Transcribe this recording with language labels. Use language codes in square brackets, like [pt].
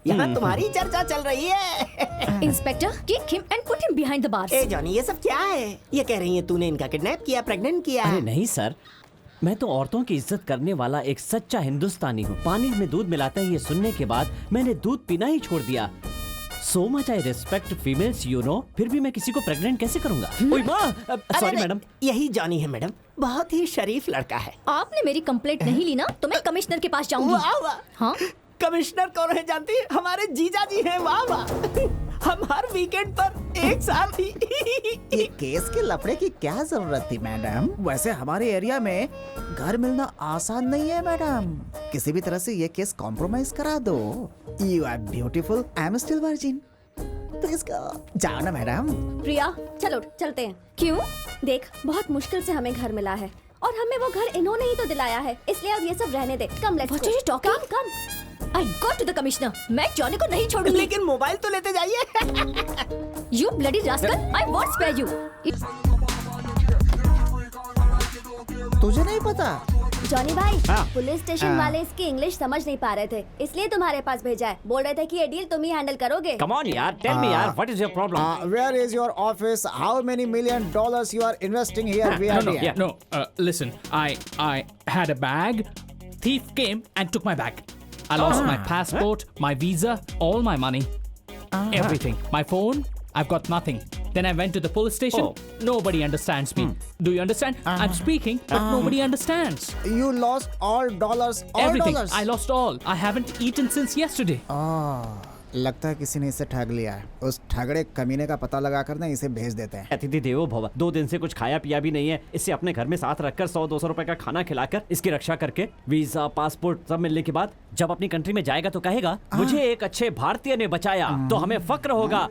[hi] यहाँ तुम्हारी चर्चा चल रही है। [en] Inspector, kick him and put him behind the bars. [hi] A Johnny, ये सब क्या है? ये कह रही है तूने इनका किडनैप किया, प्रेग्नेंट किया। अरे नहीं सर, मैं तो औरतों की इज्जत करने वाला एक सच्चा हिंदुस्तानी हूँ। पानी में दूध मिलाते हैं ये सुनने के बाद मैंने दूध पीना ही छोड़ दिया। [en] So much I respect females, you know. [hi] फिर भी मैं किसी को प्रेग्नेंट कैसे करूंगा? ओए माँ, सॉरी मैडम। यही जॉनी है मैडम, बहुत ही शरीफ लड़का है। आपने मेरी कंप्लेंट नहीं ली ना तो मैं कमिश्नर के पास जाऊंगी। वाह वाह। हाँ, कमिश्नर कौन है जानती है? हमारे जीजा जी हैं। वाह वाह। हम हर वीकेंड पर एक साथ ही। ये केस के लफड़े की क्या जरूरत थी मैडम? वैसे हमारे एरिया में घर मिलना आसान नहीं है मैडम। किसी भी तरह से ये केस कॉम्प्रोमाइज करा दो। [en] You are beautiful, I am still virgin. [hi] Please go, जाओ ना मैडम। प्रिया चलो चलते हैं। क्यों? देख बहुत मुश्किल से हमें घर मिला है और हमें वो घर इन्होंने ही तो दिलाया है, इसलिए अब ये सब रहने दे। [en] Come let's What are you talking? Come I go to the commissioner. [hi] मैं जॉनी को नहीं छोड़ूंगी। लेकिन मोबाइल तो लेते जाइए। [en] You bloody rascal! I won't spare you. [hi] तुझे नहीं पता? जॉनी भाई, हाँ। पुलिस स्टेशन वाले इसकी इंग्लिश समझ नहीं पा रहे थे, इसलिए तुम्हारे पास भेजा है। बोल रहे थे कि ये डील तुम ही हैंडल करोगे। [en] Come on यार, tell me यार, what is your problem? Where is your office? How many $1 million you are investing here? We are here. No, listen. I had a bag. Thief came and took my bag. I lost my passport, my visa, all my money, everything. My phone, I've got nothing. Then I went to the police station. Nobody understands me. Do you understand? I'm speaking, but nobody understands. You lost all dollars, all Everything. dollars. I lost all. I haven't eaten since yesterday. [hi] लगता है किसी ने इसे ठग लिया है। उस ठगड़े कमीने का पता लगाकर ना इसे भेज देते हैं। अतिथि देवो भव। 2 दिन से कुछ खाया पिया भी नहीं है। इसे अपने घर में साथ रखकर 100-200 रुपए का खाना खिलाकर इसकी रक्षा करके वीजा पासपोर्ट सब मिलने के बाद जब अपनी कंट्री में जाएगा तो कहेगा मुझे एक अच्छे भारतीय ने बचाया, तो हमें फक्र होगा।